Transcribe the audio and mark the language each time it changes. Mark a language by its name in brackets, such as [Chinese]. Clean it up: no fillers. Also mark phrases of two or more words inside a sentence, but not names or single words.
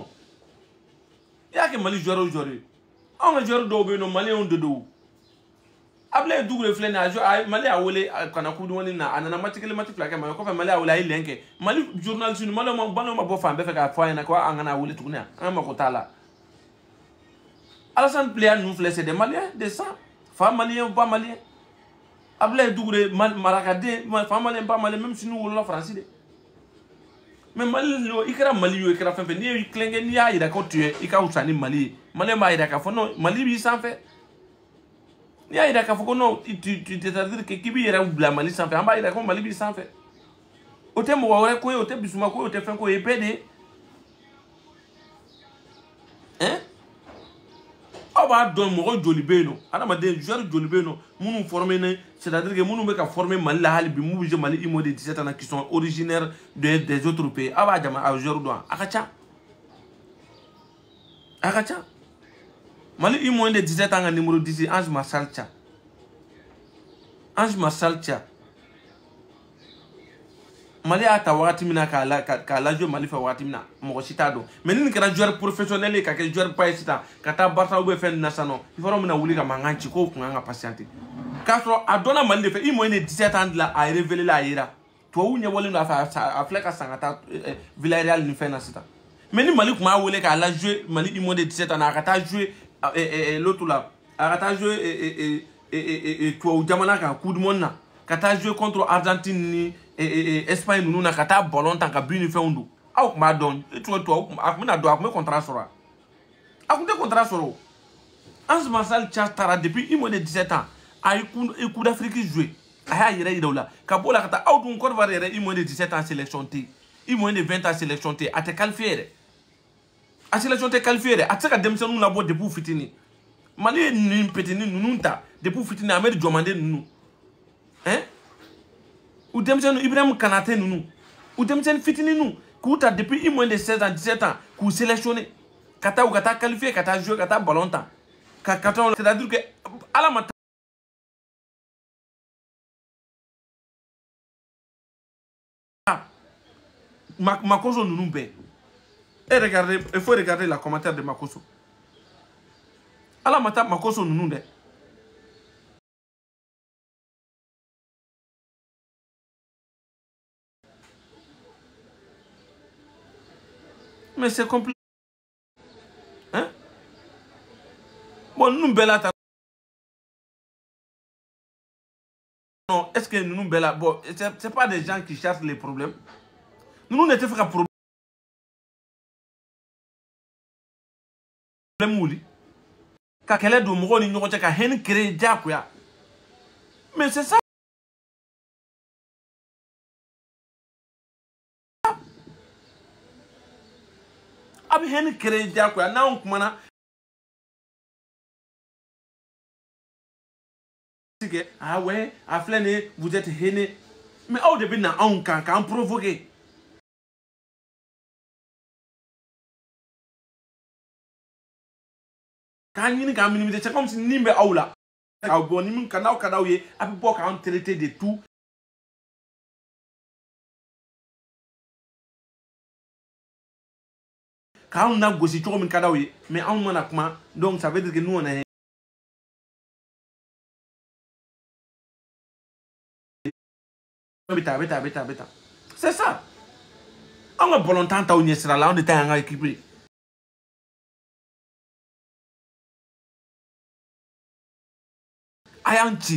[Bambara] n'i y'a kɛ Mali joueur o joueur ye anw ka joueur dɔw bɛ yen nɔ maliyɛnw de don Ablaye Doucouré filɛ nin ye Mali y'a wele ka na [French] coupe du monde [Bambara] na a nana match kelen match fila kɛ mais kɔfɛ Mali y'a wele a ye lɛn kɛ Mali journaliste ninnu maliyɛnw ma bɔ fan bɛɛ fɛ k'a fɔ a ɲɛna ko an kana wele tuguni an ka mako t'a la Alassane Pléa ninnu filɛ [French] c'est des Maliens de sang [Bambara] fa malien ba malien Ablaye Doucouré marakaden fa malien ba malien [French] même si nous [Bambara] wolola France de mais Mali i kɛra Mali ye i kɛra fɛn fɛn n'i ye tilenkɛ n'i y'a yira ko [French] tu es [Bambara] i ka wusa ni Mali ye malien b'a yira k'a fɔ non Mali b'i sanfɛ n'i y'a yira k'a fɔ ko non [French] c'est-à-dire que [Bambara] k'i b'i yɛrɛ bila Mali sanfɛ an b'a yira ko Mali b'i sanfɛ o tɛ mɔgɔ wɛrɛ ko ye o tɛ Bissouma ko ye o tɛ fɛn ko ye bɛɛ de ye hein aw b'a dɔn mɔgɔ joli bɛ yen nɔ adamaden joueur joli bɛ yen nɔ minnu formé ne [French] c'est-à-dire que [Bambara] minnu bɛ ka former Mali la hali bi mun bɛ jouer Mali [French] IMO de 17 ans qui sont originaires des autres pays [Bambara] aw b'a jama a joueur dɔn a ka ca Mali [French] IMO de 17 ans [Bambara] ka numéro 10 Ange Marcel Tcha Mali a ta wagati min na k'a lajɔ Mali fɛ wagati min na mɔgɔ si t'a dɔn mais ni nin kɛra joueur professionnel ye ka kɛ joueur ba ye sisan ka taa Barça [French] ou bien [Bambara] fɛn nin na sisan nɔ [French] il faut [Bambara] mina wuli ka mankan ci k'o kun kan ka patienter k'a sɔrɔ a dɔnna Mali de fɛ [French] IMO de 17 ans de la [Bambara] a [French] révélé la [Bambara] a yira tubabu ɲɛbɔlen don a filɛ ka san ka taa Villarreal ni fɛn na sisan mais ni Mali kun b'a wele k'a la jouer Mali [French] IMO de 17 ans [Bambara] a ka taa jouer [French] l'autre là [Bambara] a ka taa jouer tubabu jamana kan [French] coupe du monde [Bambara] na ka taa jouer contre Argentine ni Espagne ninnu na ka taa ballon tan ka bin ni fɛnw don aw kun b'a dɔn a kun bɛna dɔn a kun bɛ contrat sɔrɔ a kun tɛ contrat sɔrɔ Ange Marcel Tcha taara depuis [French] IMO de 17 ans [Bambara] a ye [French] Coupe d'Afrique [Bambara] joué a y'a yɛrɛ yira o la ka bɔ o la ka taa aw dun Côte d'Ivoire yɛrɛ [French] IMO de 17 ans [Bambara] sélection tɛ [French] IMO de 20 ans [Bambara] sélection tɛ a tɛ qualifié yɛrɛ a sélection tɛ qualifié yɛrɛ a tɛ se ka denmisɛnninw labɔ depuis fitini Mali ye nin petini ninnu ta depuis fitini Ahmed Diomandé ninnu hein ou denmisɛnninw Ibrahim Kanate ninnu ou denmisɛnnin fitini ninnu k'u ta depuis [French] IMO de 16 ans 17 ans [Bambara] k'u sélectionné ka taa qualifié ka taa jouer ka taa ballon tan ka carton [French] c'est-à-dire que [Bambara] ala ma [French] Makoso [Bambara] ninnu bɛɛ [French] regardez il faut regarder la commentaire de Makoso [Bambara] ala ma taa [French] Makoso [Bambara] ninnu dɛ [French] mais c'est compliqué hein bon nous [Bambara] bɛɛ la ta [French] non est-ce que nous [Bambara] bɛɛ la [French] bon c'est pas des gens qui cherchent les problèmes nous ne [Bambara] tɛ fɛ ka [French] problème [Bambara] wuli ka kɛlɛ don mɔgɔw ni ɲɔgɔn cɛ ka [French] haine créer diyagoya mais c'est ça [Bambara] a bɛ [French] haine créer [Bambara] diyagoya n'anw kumana [French] ah ouais [Bambara] a filɛ nin ye [French] vous êtes haineux mais [Bambara] aw de bɛ na anw kan k'an provoquer k'an ɲini k'an minimiser [French] c'est comme si [Bambara] nin bɛ aw la aw bɔ ni min ka n'aw ka d'aw ye a bɛ bɔ k'an [French] traiter de tout [Bambara] k'anw na gosi cogo min ka d'aw ye mais anw mana kuma [French] donc ça veut dire que nous on est c'est ça On a volontaire ta unie sera là, on était en équipe. Ayanti.